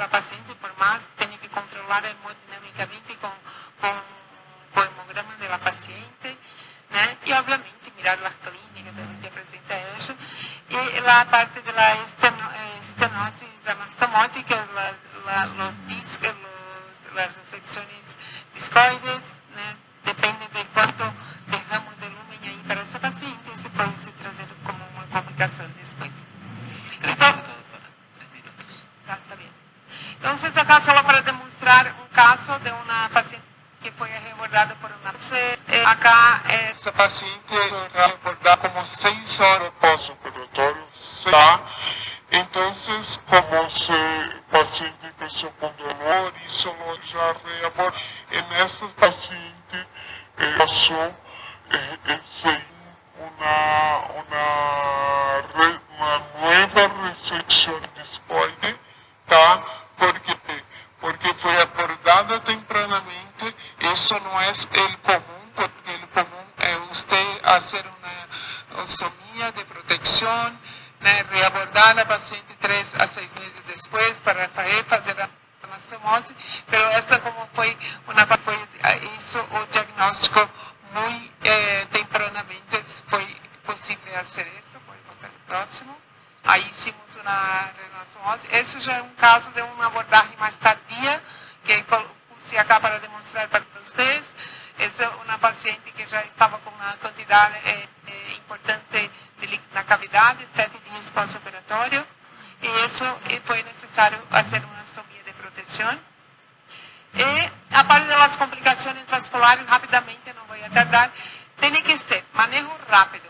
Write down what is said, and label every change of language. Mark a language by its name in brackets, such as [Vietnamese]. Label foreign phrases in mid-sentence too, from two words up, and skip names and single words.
[Spanish] la paciente, por más tiene que controlar hemodinámicamente con hemograma de la paciente, y obviamente mirar las clínicas donde que presenta eso, y la parte de la estenosis anastomótica, los discos, las secciones discoides, depende de cuánto dejamos de lumen ahí para esa paciente, se puede trazer como una complicación después. Entonces, 3 minutos. Está bien. Entonces, acá solo para demostrar un caso de una paciente que [Portuguese] foi abordada por uma... [Spanish] acá [Portuguese] essa paciente foi abordada dá como 6 horas pós-operatório, tá? Então, [Spanish] como se paciente empezó con dolor y solo ya reabor, en esas pacientes pasó una nueva resección discoide, tá? [Portuguese] Porque foi abordada tempranamente, isso não é o comum, porque o comum é você fazer uma ostomia de proteção, né, reabordar a paciente 3 a 6 meses depois para fazer a anastomose, mas essa como foi isso o diagnóstico muito tempranamente, foi possível fazer isso, pode passar o próximo. Aí hicimos uma anastomose. Esse já é um caso de uma abordagem mais tardia, [Spanish] que puse acá [Portuguese] para demonstrar para vocês. Essa é uma paciente que já estava com uma quantidade importante de líquido na cavidade, 7 dias pós-operatório, e isso foi necessário fazer uma anastomia de proteção. E a parte das complicações vasculares, rapidamente, não vou tardar, tem que ser manejo rápido.